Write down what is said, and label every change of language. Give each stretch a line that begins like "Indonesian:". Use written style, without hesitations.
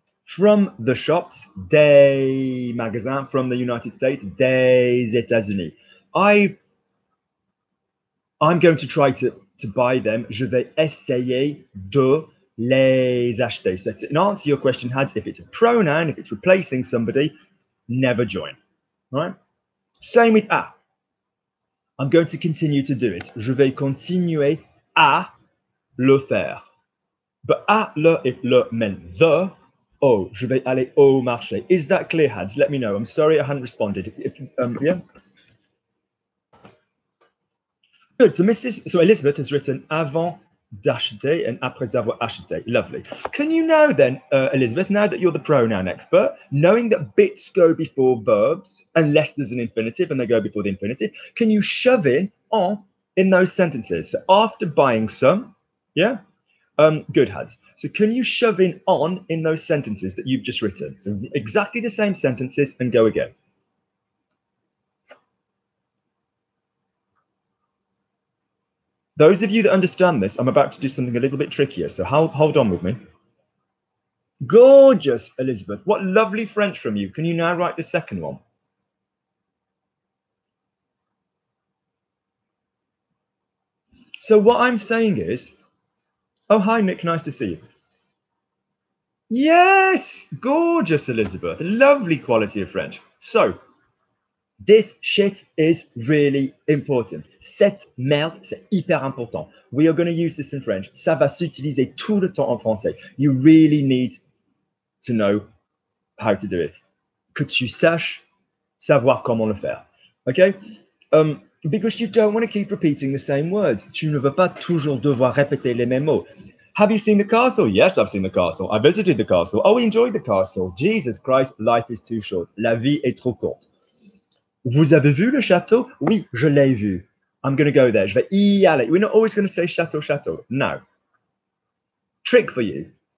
English: From the shops,
French: des magasins,
English: from the United States,
French: des États-Unis.
English: I'm going to try to buy them.
French: Je vais essayer de les acheter.
English: So to answer your question, Hads, if it's a pronoun, if it's replacing somebody, never join. All right? Same with à. I'm going to continue to do it.
French: Je vais continuer à le faire.
English: But à le, if le meant the, oh,
French: je vais aller au marché.
English: Is that clear, Hads? Let me know. I'm sorry I hadn't responded. Yeah. Good. So Elizabeth has written
French: avant d'acheter
English: and
French: après avoir acheté.
English: Lovely. Can you now then, Elizabeth, now that you're the pronoun expert, knowing that bits go before verbs, unless there's an infinitive and they go before the infinitive, can you shove in en in those sentences? So after buying some, yeah, Good, Hads. So can you shove in on in those sentences that you've just written? So exactly the same sentences and go again. Those of you that understand this, I'm about to do something a little bit trickier, so hold on with me. Gorgeous, Elizabeth. What lovely French from you. Can you now write the second one? So what I'm saying is, oh, hi, Nick. Nice to see you. Yes, gorgeous, Elizabeth. Lovely quality of French. So this shit is really important.
French: Cette merde, c'est hyper important.
English: We are going to use this in French.
French: Ça va s'utiliser tout le temps en français.
English: You really need to know how to do it.
French: Que tu saches savoir comment le faire.
English: Okay? Because you don't want to keep repeating the same words.
French: Tu ne veux pas toujours devoir répéter les mêmes mots.
English: Have you seen the castle? Yes, I've seen the castle. I visited the castle. Oh, we enjoyed the castle. Jesus Christ, life is too short.
French: La vie est trop courte. Vous avez vu le château? Oui, je l'ai vu.
English: I'm going to go there.
French: Je vais y aller.
English: We're not always going to say château, château. No. Trick for you.